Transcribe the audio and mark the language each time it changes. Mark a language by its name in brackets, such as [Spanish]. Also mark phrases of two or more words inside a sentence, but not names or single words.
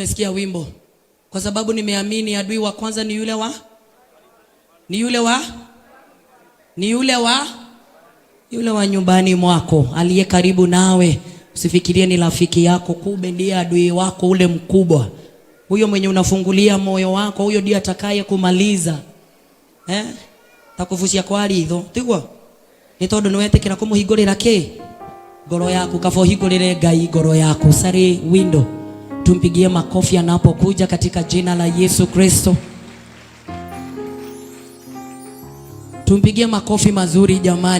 [Swahili] Kama umesikia wimbo, Kwa sababu nimeamini adui wa kwanza ni yule wa nyumbani mwako, aliye karibu nawe. Usifikirie ni rafiki yako, kumbe ndiye adui wako ule mkubwa. Huyo mwenye unafungulia moyo wako, huyo ndiye atakaye kumaliza. [Kikuyu] Takuvucia kwa ritho. Tigwa. Ni tondu niwetekera kumuhingurira ki? Ngoro yaku, kafohingurire Ngai ngoro yaku. Sari window. [Swahili] Tumpigie makofi anapokuja katika jina la Yesu Kristo. Tumpigie makofi mazuri jamani.